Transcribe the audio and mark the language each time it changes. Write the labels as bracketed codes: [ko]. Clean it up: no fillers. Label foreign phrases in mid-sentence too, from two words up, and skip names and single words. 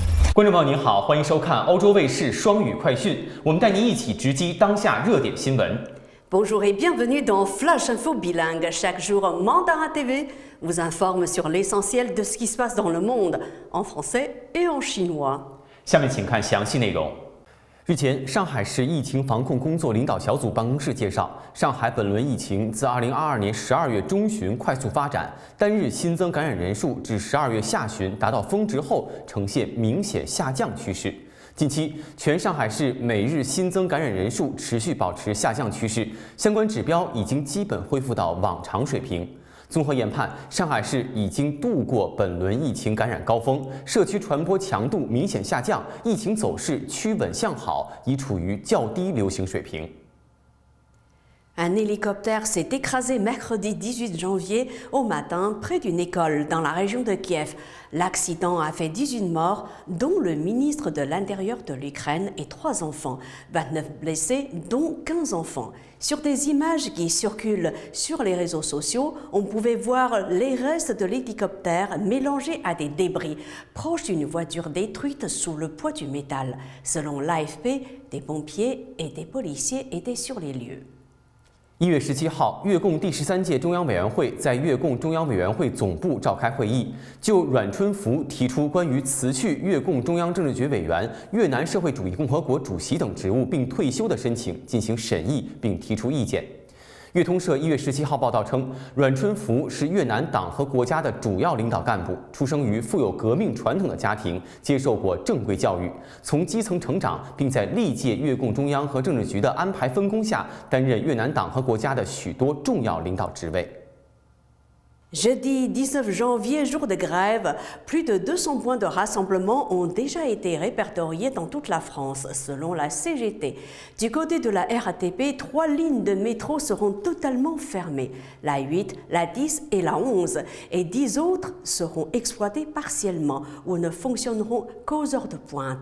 [zh] 观众朋友您好，欢迎收看欧洲卫视双语快讯，我们带您一起直击当下热点新闻。 [fr] Bonjour et bienvenue dans Flash Info Bilingue. Chaque jour, Mandarin TV vous informe sur l'essentiel de ce qui se passe dans le monde, en français et en chinois. [zh] 下面请看详细内容。日前，上海市疫情防控工作领导小组办公室介绍，上海本轮疫情自2022年12月中旬快速发展，单日新增感染人数至12月下旬达到峰值后呈现明显下降趋势。近期，全上海市每日新增感染人数持续保持下降趋势，相关指标已经基本恢复到往常水平。综合研判，上海市已经度过本轮疫情感染高峰，社区传播强度明显下降，疫情走势趋稳向好，已处于较低流行水平。 [fr] Un hélicoptère s'est écrasé mercredi 18 janvier au matin près d'une école dans la région de Kiev. L'accident a fait 18 morts, dont le ministre de l'Intérieur de l'Ukraine et 3 enfants, 29 blessés, dont 15 enfants. Sur des images qui circulent sur les réseaux sociaux, on pouvait voir les restes de l'hélicoptère mélangés à des débris, proches d'une voiture détruite sous le poids du métal. Selon l'AFP, des pompiers et des policiers étaient sur les lieux. [zh] 1 月17号，越共第13届中央委员会在越共中央委员会总部召开会议，就阮春福提出关于辞去越共中央政治局委员、越南社会主义共和国主席等职务并退休的申请进行审议并提出意见。越通社1月17号报道称，阮春福是越南党和国家的主要领导干部，出生于富有革命传统的家庭，接受过正规教育，从基层成长，并在历届越共中央和政治局的安排分工下，担任越南党和国家的许多重要领导职位。 [fr] Jeudi 19 janvier, jour de grève, plus de 200 points de rassemblement ont déjà été répertoriés dans toute la France, selon la CGT. Du côté de la RATP, 3 lignes de métro seront totalement fermées, la 8, la 10 et la 11, et 10 autres seront exploitées partiellement ou ne fonctionneront qu'aux heures de pointe.